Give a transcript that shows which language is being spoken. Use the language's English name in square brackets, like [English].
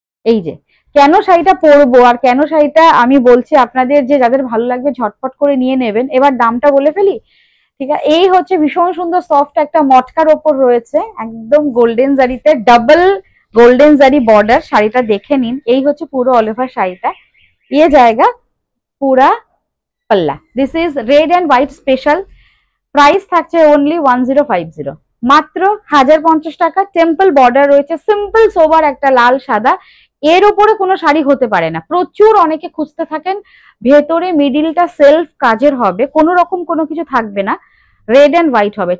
[Bangla] এই যে কেন শাড়িটা পরবো আর কেন শাড়িটা আমি বলছি আপনাদের, যে যাদের ভালো লাগবে ঝটপট করে নিয়ে নেবেন। এবার দামটা বলে ফেলি, ঠিক আছে? এই হচ্ছে ভীষণ সুন্দর সফট একটা মটকার ওপর রয়েছে, একদম গোল্ডেন জারিতে, ডাবল গোল্ডেন জারি বর্ডার। শাড়িটা দেখে নিন, এই হচ্ছে পুরো অল ওভার শাড়িটা। [Hindi] ये जाएगा पूरा पल्ला। [English] This is red and white special. [Bangla] Price থাকছে only 1050, মাত্র 1050 টাকা। টেম্পল বর্ডার রয়েছে, সিম্পল সোবার একটা লাল সাদা, এর উপরে কোনো শাড়ি হতে পারে না। প্রচুর অনেকে খুঁজতে থাকেন, ভেতরে মিডিলটা সেলফ কাজের হবে, কোনো রকম কোনো কিছু থাকবে না, রেড এন্ড হোয়াইট হবে।